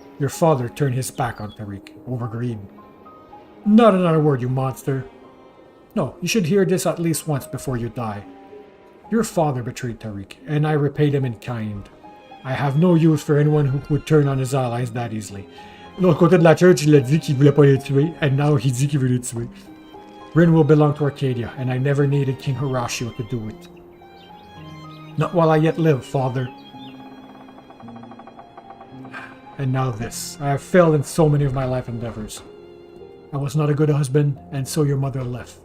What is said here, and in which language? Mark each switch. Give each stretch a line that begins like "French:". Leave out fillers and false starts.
English: Your father turned his back on Tariq, over greed. Not another word, you monster. No, you should hear this at least once before you die. Your father betrayed Tariq, and I repaid him in kind. I have no use for anyone who would turn on his allies that easily.
French: L'autre côté de la church, il a dit qu'il voulait pas les tuer,
English: and now he
French: dit qu'il veut les tuer.
English: Rin will belong to Arcadia, and I never needed King Horatio to do it. Not while I yet live, father. And now this. I have failed in so many of my life endeavors. I was not a good husband, and so your mother left.